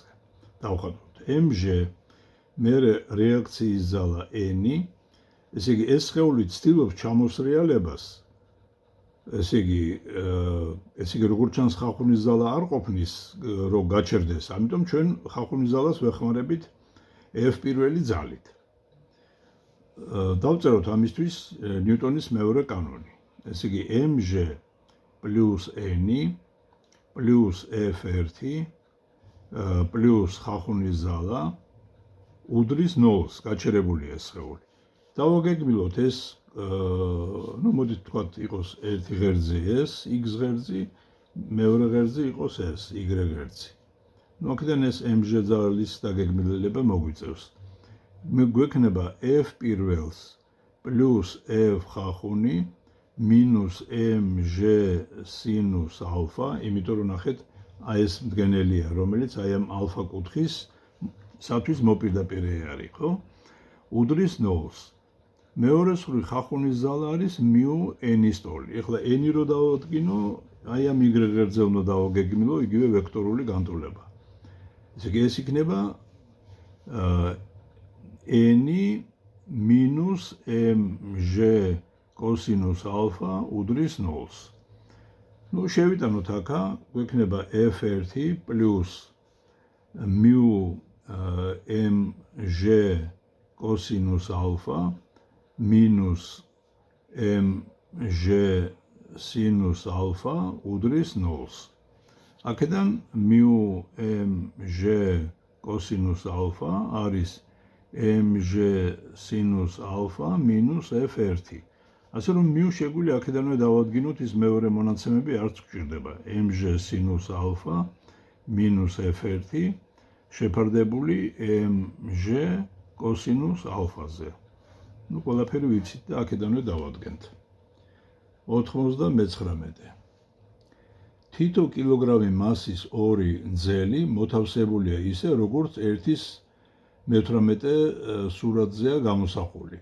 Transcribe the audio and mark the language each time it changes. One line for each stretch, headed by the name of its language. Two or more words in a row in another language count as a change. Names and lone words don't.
Georgian: დავხატოთ mg, მერე რეაქციის ზალა n, ესე იგი ეს სხეული ცდილობს ჩამოსრიალებას, ესე იგი როგორც ჩანს ხახუნის ზალა არ ყოფნის რომ გაჩერდეს, ამიტომ ჩვენ ხახუნის ზალას ვეხმარებით f პირველი ძალით. დავწეროთ ამისთვის ნიუტონის მეორე კანონი. ესე იგი mg plus n plus f1 plus ხახუნის ზალა უდრის 0-ს, გაჩერებულია სხეული. დავაგეგმილოთ ეს, მოდით თქვათ იყოს ერთი ღერძი ეს, x ღერძი, მეორე ღერძი იყოს ეს, y ღერძი. აქედან ეს mg ძალის დაგეგმილება მოგვიწევს. გვექნება f პირველს plus f ხახუნი minus mg sinus alpha, იმიტომ რომ ნახეთ, აი ეს მდგენელია, რომელიც აი ამ ალფა კუთხის სათვის მოპირდაპირე არის, ხო? უდრის 0-ს. მეორე სრული ხახუნის ზალა არის μ n-ის ტოლი. ეხლა n-ი რო დავადგინო, აი ამ y ღერძზე უნდა დავაგეგმილო იგივე ვექტორული განტოლება. ესე იგი ეს იქნება n minus mg cosinus alpha უდრის 0-ს. შევიტანოთ აქა, გვექნება f1 plus μ mg cosinus alpha minus mg sinus alpha უდრის 0-ს. აქედან μ mg cosinus alpha არის mg sinus alpha minus f1. ასე რომ μ შეგვიძლია აქედანვე დავადგინოთ, ის მეორე მონაცემები არც გვჭირდება. mg sinus alpha minus f1 შეფარდებული mg cosinus alpha-ზე. ყველაფერი ვიცით და აქედანვე დავადგენთ. 99. თითო კილოგრამი მასის ორი ძელი მოთავსებულია ისე, როგორც ერთის 18 სურათზეა გამოსახული.